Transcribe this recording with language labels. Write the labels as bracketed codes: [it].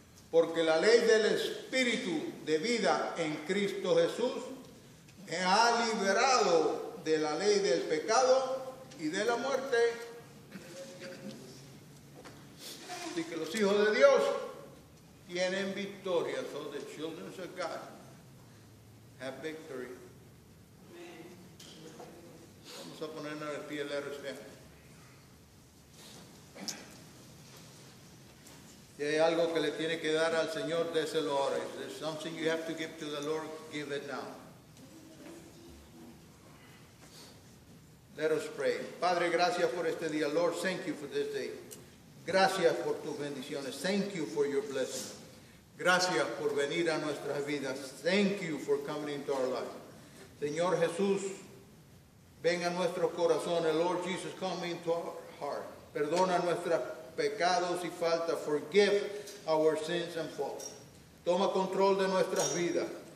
[es] Porque la ley del Espíritu de vida en Cristo Jesús me ha liberado de la ley del pecado y de la muerte. Así que los hijos de Dios tienen victoria. [en] So the children of God have victory. [es] Vamos a ponernos de pie, [en] let us stand. [es] Si hay algo que le tiene que dar al Señor, déselo ahora. [en] If there's something you have to give to the Lord, give it now. Let us pray. [es] Padre, gracias por este día. [en] Lord, thank you for this day. [es] Gracias por tus bendiciones. [en] Thank you for your blessing. [es] Gracias por venir a nuestras vidas. [en] Thank you for coming into our life. [es] Señor Jesús, ven a nuestros corazones. [en] Lord Jesus, come into our heart. [es] Perdona nuestros pecados y faltas. [en] Forgive our sins and faults. [es] Toma control de nuestras vidas.